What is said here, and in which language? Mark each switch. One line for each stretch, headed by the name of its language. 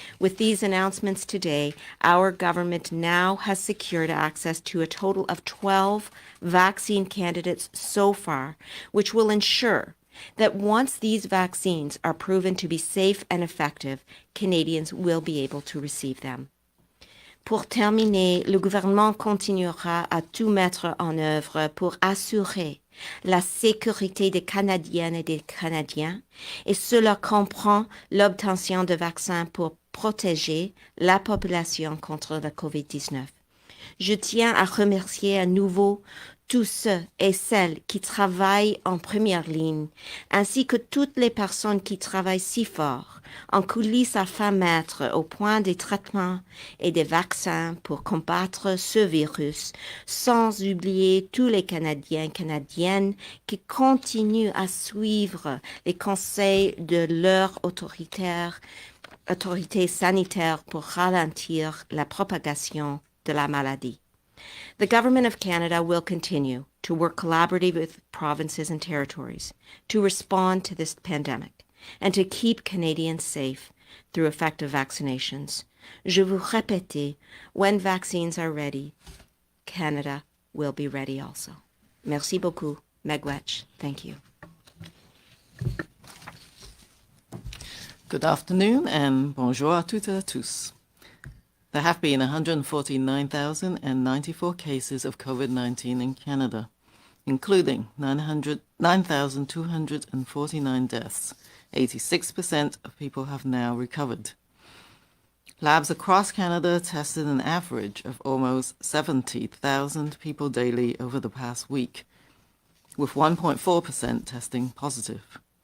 English: With these announcements today, our government now has secured access to a total of 12 vaccine candidates so far, which will ensure that once these vaccines are proven to be safe and effective, Canadians will be able to receive them.
French: Pour terminer, le gouvernement continuera à tout mettre en œuvre pour assurer la sécurité des Canadiennes et des Canadiens, et cela comprend l'obtention de vaccins pour protéger la population contre la COVID-19. Je tiens à remercier à nouveau tous ceux et celles qui travaillent en première ligne, ainsi que toutes les personnes qui travaillent si fort en coulisses afin de mettre au point des traitements et des vaccins pour combattre ce virus, sans oublier tous les Canadiens et Canadiennes qui continuent à suivre les conseils de leurs autorités sanitaires pour ralentir la propagation de la maladie.
English: The Government of Canada will continue to work collaboratively with provinces and territories to respond to this pandemic and to keep Canadians safe through effective vaccinations.
French: Je vous répète,
English: when vaccines are ready, Canada will be ready also.
French: Merci beaucoup.
English: Megwetch. Thank you. Good afternoon and
French: bonjour à toutes et à tous.
English: There have been 149,094 cases of COVID-19 in Canada, including 9,249 deaths. 86% of people have now recovered. Labs across Canada tested an average of almost 70,000 people daily over the past week, with 1.4% testing positive.